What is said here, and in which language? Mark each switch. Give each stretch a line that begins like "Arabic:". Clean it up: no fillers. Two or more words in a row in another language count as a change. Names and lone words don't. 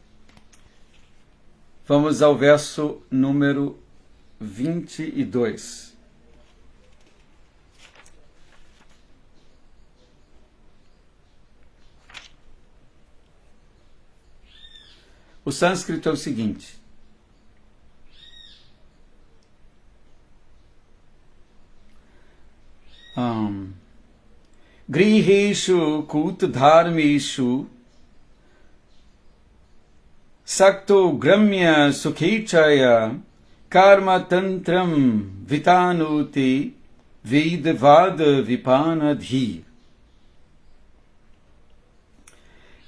Portuguese: Vamos ao verso número 22. O sânscrito é o seguinte:
Sanskrit: गृहेषु कूटधर्मेषु सक्तो ग्राम्य सुखेच्छया कर्म तन्त्रं वितनुते वेदवाद विपन्नधीः.